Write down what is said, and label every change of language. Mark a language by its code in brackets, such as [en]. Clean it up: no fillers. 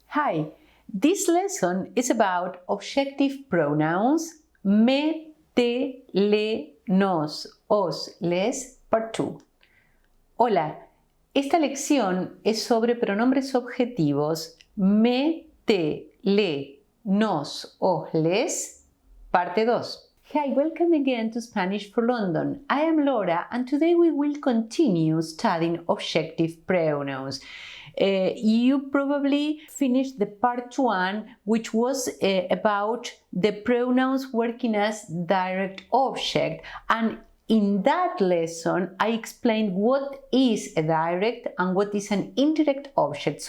[en] Hi, this lesson is about objective pronouns me, te, le, nos, os, les, part 2. [es] Hola, esta lección es sobre pronombres objetivos me, te, le, nos, os, les, parte 2. [en] Hi, welcome again to Spanish for London. I am Laura and today we will continue studying objective pronouns. You probably finished the part 1, which was about the pronouns working as direct object, and in that lesson I explained what is a direct and what is an indirect object.